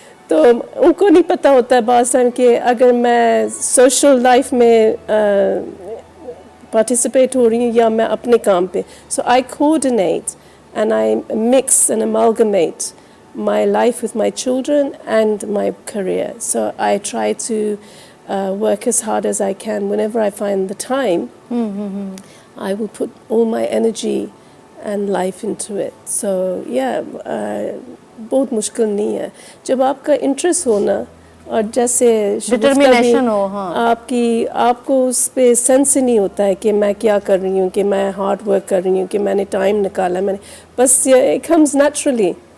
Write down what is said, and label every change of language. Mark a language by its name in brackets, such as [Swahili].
[Urdu] تو ان کو نہیں پتہ ہوتا ہے بعض ٹائم کہ اگر میں سوشل لائف میں پارٹیسپیٹ ہو رہی ہوں یا میں اپنے کام پہ. [English] So I coordinate and I mix and amalgamate my life with my children and my career. So I try to work as hard as I can. Whenever I find the time, I will put all my energy and life into it. [Urdu] So yeah, بہت مشکل نہیں ہے جب آپ کا interest ہونا اور جیسے ڈٹرمینیشن ہو. ہاں، آپ کو اس پہ سینس ہی نہیں ہوتا ہے کہ میں کیا کر رہی ہوں، کہ میں ہارڈ ورک کر رہی ہوں، کہ میں نے ٹائم نکالا، میں نے بس [English] It comes naturally.